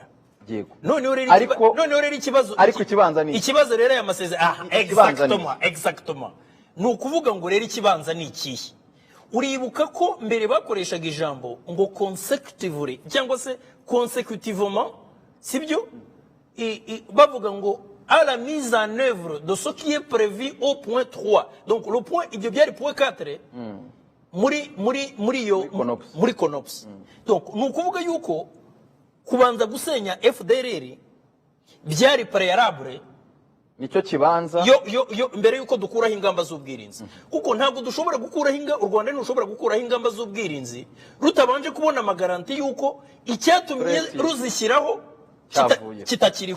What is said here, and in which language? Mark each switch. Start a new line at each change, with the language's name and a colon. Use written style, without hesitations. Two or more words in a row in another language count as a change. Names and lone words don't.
Kinyarwanda: Noneho rero ikibazo rero aya masezerano exactement ni ukuvuga ngo rero ikibanza ni ikihe. Uribuka ko mbere bakoreshaga ijambo ngo consecutively cyangwa se consécutivement, sibyo, bavuga ngo
French: à la mise en œuvre de ce qui est prévu au point 3. Donc le point,
Kinyarwanda: ibyo byari point 4 muri CONOPS. Donc ni ukuvuga yuko kubanza gusenya FDLR byari préalable, nicyo kibanza yo mbere yuko dukuraho ingamba z'ubwirinzi. Kuko ntabwo dushobora gukuraho u Rwanda ntushobora gukuraho ingamba z'ubwirinzi rutabanje kubona amagaranti yuko icyatumye ruzishyiraho kitakiriho.